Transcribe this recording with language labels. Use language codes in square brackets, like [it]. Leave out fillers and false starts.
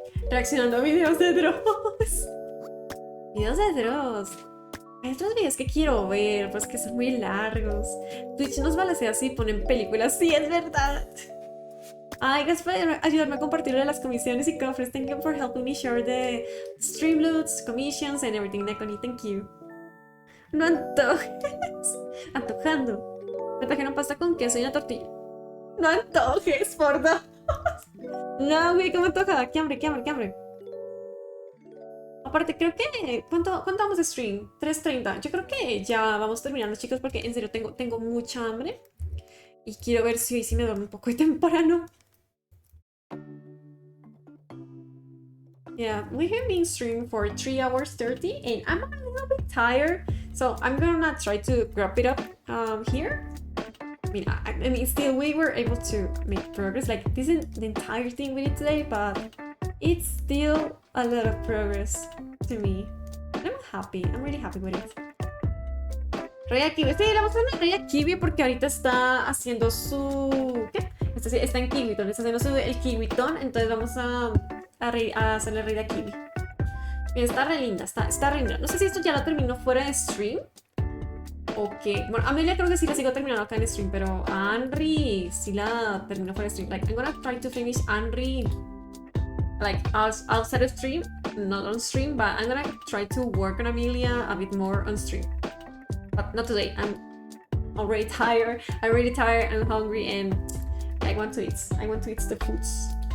[es] Reaccionando a videos de Dross. Videos de Dross. Hay otros videos que quiero ver, pues que son muy largos. Twitch nos balacea así, ponen películas. Sí, es verdad. Ay, gracias por ayudarme a compartir las comisiones y cofres. [en] Thank you for helping me share the stream loots, commissions, and everything, Neconi. Thank you. [es] No antojes. Antojando. Me trajeron pasta con queso y una tortilla. No antojes, por Dios. No, güey, ¿cómo antoja? Qué hambre, qué hambre, qué hambre. Aparte, creo que... ¿Cuánto vamos de stream? 3:30. Yo creo que ya vamos terminando, chicos, porque en serio tengo mucha hambre. Y quiero ver si hoy sí me duermo un poco de temprano. [en] Yeah, we have been streaming for 3 hours 30 and I'm a little bit tired. So I'm gonna try to wrap it up here. I mean, still we were able to make progress. Like, this isn't the entire thing we did today, but it's still a lot of progress to me. I'm happy. I'm really happy with it. Rey Kiwi. [es] Sí, le vamos a dar Rey Kiwi porque ahorita está haciendo su... ¿Qué? Está en Kiwiton. Está haciendo el Kiwiton. Entonces vamos a hacerle Rey a Kiwi. Mira, está re linda. Está re linda. No sé si esto ya lo terminó fuera de stream. Ok, bueno, a Amelia creo que sí la sigo terminando acá en stream, pero a Anri sí la termino fuera de stream. [en] Like, I'm gonna try to finish Anri, like, outside of stream, not on stream, but I'm gonna try to work on Amelia a bit more on stream. But not today, I'm already tired, I'm hungry, and I want to eat the foods.